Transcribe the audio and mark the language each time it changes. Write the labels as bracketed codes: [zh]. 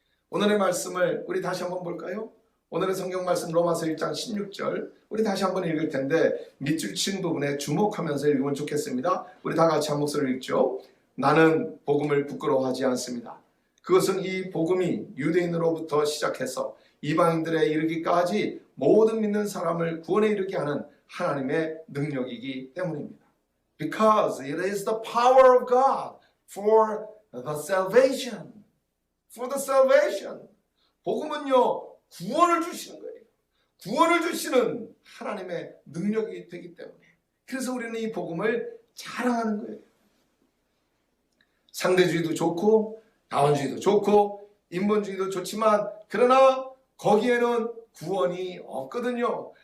[ko] 오늘의 말씀을 우리 다시 한번 볼까요? 오늘의 성경 말씀 로마서 1장 16절 우리 다시 한번 읽을 텐데 밑줄 친 부분에 주목하면서 읽으면 좋겠습니다. 우리 다 같이 한 목소리를 읽죠. 나는 복음을 부끄러워하지 않습니다. 그것은 이 복음이 유대인으로부터 시작해서 이방인들에 이르기까지 모든 믿는 사람을 구원에 이르게 하는 하나님의 능력이기 때문입니다. [en] Because it is the power of God for the salvation. For the salvation. [ko] 복음은요, 구원을 주시는 거예요. 구원을 주시는 하나님의 능력이 되기 때문에. 그래서 우리는 이 복음을 자랑하는 거예요. 상대주의도 좋고, 다원주의도 좋고, 인본주의도 좋지만, 그러나 거기에는 구원이 없거든요.